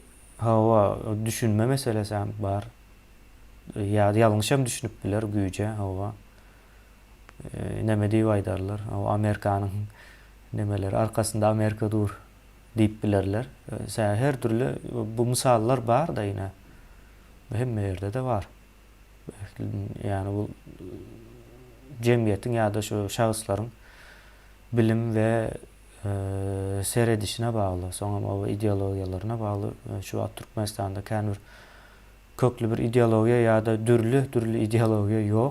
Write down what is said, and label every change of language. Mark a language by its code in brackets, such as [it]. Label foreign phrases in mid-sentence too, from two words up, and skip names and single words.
[tk] Hawa düşünme meselesi hem bar. Ya ýalňyşam düşünüp biler güýje, hawa. Näme diýip aýdarlar? O Amerikanyň nemeleri arkasında Amerika dur diýip bilerler. Her türlü bu misallar bar da ýine. Hemme ýerde de var. Yani bu jemgyýetiň ýa-da şu şahsyslaryň bilim we seredişine bağlı, soňra o ideologiýalaryna bağlı. Şu wagt Türkmenistanda kän bir köklü bir ideologiýa ýa-da dürlü ideologiýa ýok.